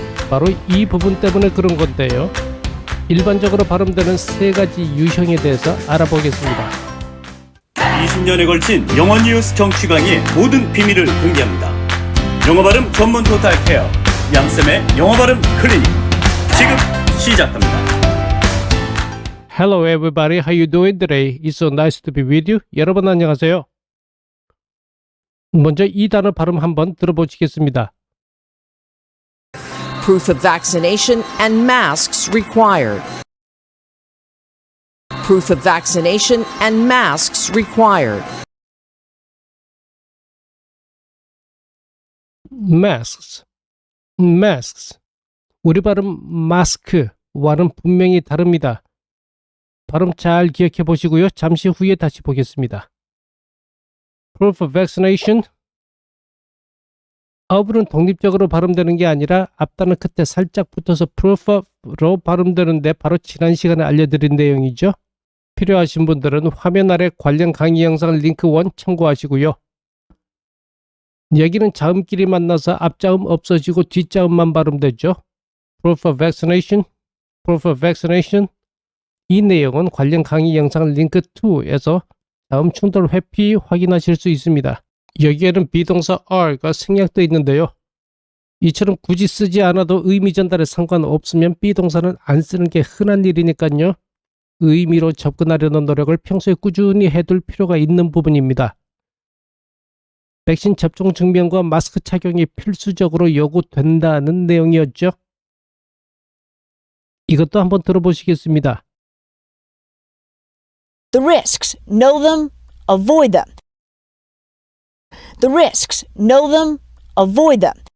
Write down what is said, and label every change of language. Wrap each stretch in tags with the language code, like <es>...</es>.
<ko>바로 이 부분 때문에 그런 건데요. 일반적으로 발음되는 세 가지 유형에 대해서 알아보겠습니다. 20년에 걸친 영어 뉴스 정치 강의의 모든 비밀을 공개합니다. 영어 발음 전문 토탈 케어 양쌤의 영어 발음 클리닉 지금 시작합니다.</ko> <en>Hello everybody, how you doing today? It's so nice to be with you.</en> <ko>여러분 안녕하세요. 먼저 이 단어 발음 한번 들어보시겠습니다.</ko> <en>Proof of vaccination and masks required. Proof of vaccination and masks required. Masks, masks.</en> <ko>우리 발음 마스크와는 분명히 다릅니다. 발음 잘 기억해 보시고요. 잠시 후에 다시 보겠습니다.</ko> <en>Proof of vaccination.</en> <ko>of는 독립적으로 발음되는 게 아니라 앞단어 끝에 살짝 붙어서</ko> <en>proof of</en> <ko>로 발음되는데 바로 지난 시간에 알려드린 내용이죠. 필요하신 분들은 화면 아래 관련 강의 영상 링크 1 참고하시고요. 여기는 자음끼리 만나서 앞자음 없어지고 뒷자음만 발음되죠.</ko> <en>Proof of vaccination, proof of vaccination.</en> <ko>이 내용은 관련 강의 영상 링크 2에서 자음 충돌 회피 확인하실 수 있습니다. 여기에는 비동사 are가 생략되어 있는데요. 이처럼 굳이 쓰지 않아도 의미 전달에 상관없으면 비동사는 안 쓰는 게 흔한 일이니까요. 의미로 접근하려는 노력을 평소에 꾸준히 해둘 필요가 있는 부분입니다. 백신 접종 증명과 마스크 착용이 필수적으로 요구된다는 내용이었죠. 이것도 한번 들어보시겠습니다.</ko> <en>The risks, know them, avoid them. The risks, know them, avoid them.</en>